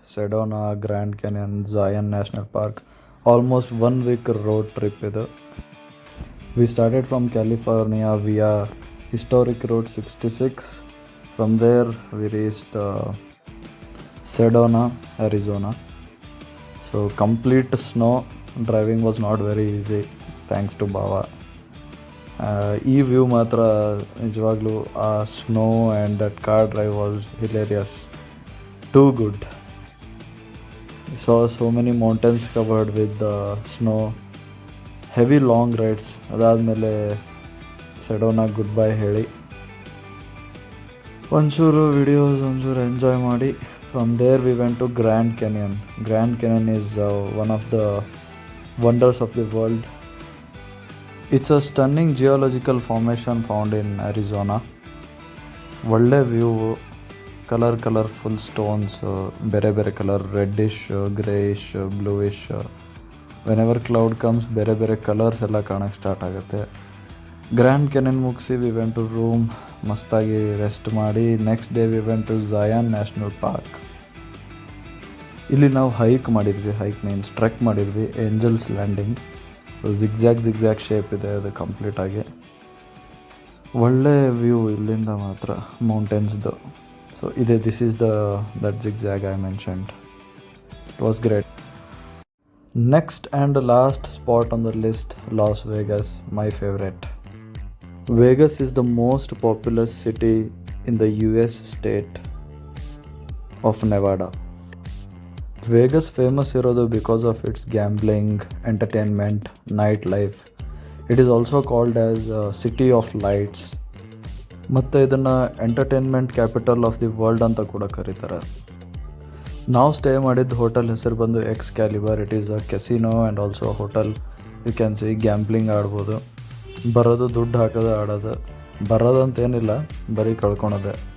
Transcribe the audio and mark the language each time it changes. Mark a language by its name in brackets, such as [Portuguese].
[English] Sedona, Grand Canyon, Zion National Park. Almost 1 week road trip ಇದು. We started from California via historic road 66. From there we reached Sedona, Arizona. So complete snow. Driving was not very easy thanks to Bava. [Kannada] ಈ view ಮಾತ್ರ ನಿಜವಾಗ್ಲೂ, ಆ [English] Snow and that car drive was hilarious, too good. So many mountains covered with snow, heavy long rides. [Kannada] ಅದಾದಮೇಲೆ ಸೆಡೋನಾ good bye ಹೇಳಿ ಒಂಚೂರು videos ಒಂಚೂರು enjoy ಮಾಡಿ [English] from there we went to Grand Canyon. Grand Canyon is one of the wonders of the world. It's a stunning geological formation found in Arizona. ಒಳ್ಳೆ view, colourful stones, [Kannada] ಬೇರೆ ಬೇರೆ [English] Colour, reddish, greyish, bluish. Whenever cloud comes [Kannada] ಬೇರೆ ಬೇರೆ [English] colours [Kannada] ಎಲ್ಲ ಕಾಣೋಕ್ಕೆ [English] Start ಆಗುತ್ತೆ. Grand canyon ಮುಗಿಸಿ we went to room, [Kannada] ಮಸ್ತಾಗಿ rest ಮಾಡಿ [English] Next day we went to Zion national park. [Kannada] ಇಲ್ಲಿ ನಾವು [English] hike means trek [Kannada] ಮಾಡಿದ್ವಿ, ಏಂಜಲ್ಸ್ ಲ್ಯಾಂಡಿಂಗ್. ಜಿಗ್ಜ್ಯಾಗ್ ಶೇಪ್ ಇದೆ ಅದು ಕಂಪ್ಲೀಟಾಗಿ. ಒಳ್ಳೆ ವ್ಯೂ ಇಲ್ಲಿಂದ ಮಾತ್ರ ಮೌಂಟೇನ್ಸ್ದು. [English] So this is that zigzag I mentioned. It was great. Next and last spot on the list, Las Vegas, my favorite. Vegas is the most populous city in the US state of Nevada. Vegas famous [Kannada] irodu [English] because of its gambling, entertainment, nightlife. It is also called as City of Lights. [Kannada] ಮತ್ತು ಇದನ್ನು entertainment capital of the world ಅಂತ ಕೂಡ ಕರೀತಾರೆ. ನಾವು stay ಮಾಡಿದ್ದ hotel ಹೆಸರು ಬಂದು Excalibur. [English] It is a casino and also hotel. You can see gambling [Kannada] ಆಡ್ಬೋದು. ಬರೋದು ದುಡ್ಡು ಹಾಕೋದು ಆಡೋದು. ಬರೋದಂತೇನಿಲ್ಲ, ಬರೀ ಕಳ್ಕೊಳೋದೆ.